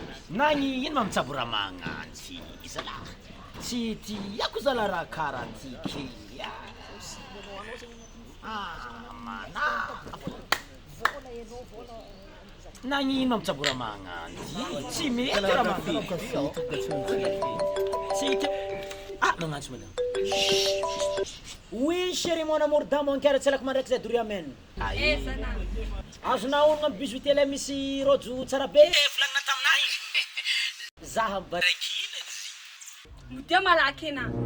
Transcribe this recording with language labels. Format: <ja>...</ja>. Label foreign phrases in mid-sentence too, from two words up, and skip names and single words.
<mg>Na ny ino ma mitsabo raha magnano tsy zalahy? Tsy tiako zalahy raha karaha ty ke, ah. Ah, mana. Na ny ino ma mitsabo raha magnano ty? Tsy mety raha magnano. Tsy ke-, ah, magnantso madame.</mg> <fr>Oui, chérie, mon amour, dans mon cœur,</fr> <mg>tsy alako mandraiky zay doria amen. Aïe. Azonao honogna amin'ny bijoutier lay misy rojo tsara be, volagna taminay. Zaha mibaraka ila izy. Dia malaky na.</mg>